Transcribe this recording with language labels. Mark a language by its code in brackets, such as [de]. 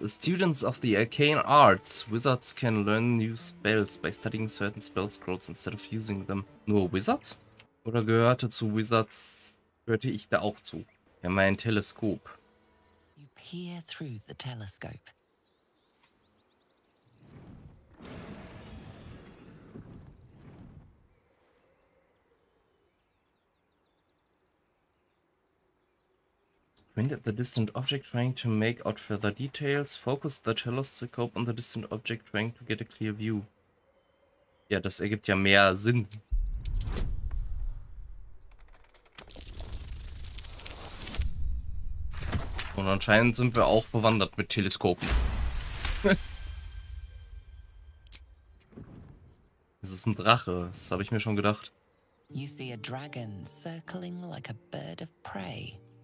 [en] As students of the arcane arts, wizards can learn new spells by studying certain spell scrolls instead of using them. [de] Nur Wizards? Oder gehörte zu Wizards, gehörte ich da auch zu? Ja, mein Teleskop. [en] You peer through the telescope. Point at the distant object trying to make out further details. Focus the telescope on the distant object trying to get a clear view. [de] Ja, das ergibt ja mehr Sinn. Und anscheinend sind wir auch bewandert mit Teleskopen. Es ist ein Drache, das habe ich mir schon gedacht. [en] You see a dragon circling like a bird of prey.